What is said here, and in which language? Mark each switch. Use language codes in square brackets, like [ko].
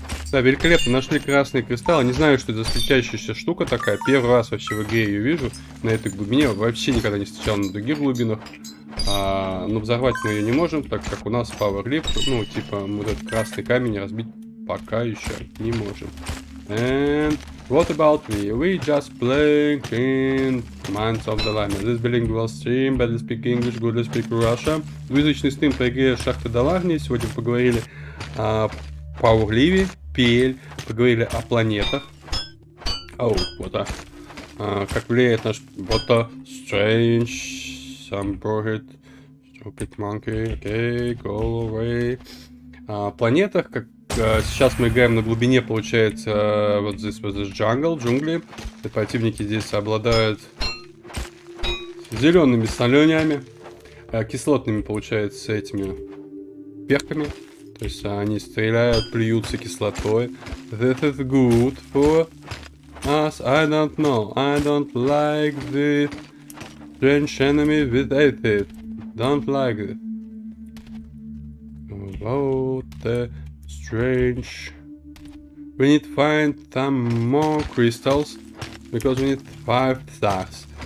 [ru] Да, великолепно, нашли красный кристалл. Не знаю, что это за светящаяся штука такая. Первый раз вообще в игре ее вижу. На этой глубине вообще никогда не встречал на других глубинах. Но взорвать мы ее не можем, так как у нас Power Lift. Ну, типа, вот этот красный камень разбить пока еще не можем. [en] And what about me? We just playing in Minds of the Line. This bilingual stream, badly speak English, goodly speak Russia. [ru] Двуязычный стрим по игре Шахта Даларни. Сегодня поговорили о Power Live, PL, поговорили о планетах. Вот как влияет наш [en] Strange, some Burhead, Stupid Monkey, okay, go away. [ru] Планетах, как сейчас мы играем на глубине, получается, вот здесь джунгли. И противники здесь обладают зелеными соленями, кислотными, получается, этими перками. То есть они стреляют, плюются кислотой. [en] This is good for us. I don't know. I don't like this strange enemy with acid. Don't like it. About the strange. We need to find some more crystals because we need 5 stars.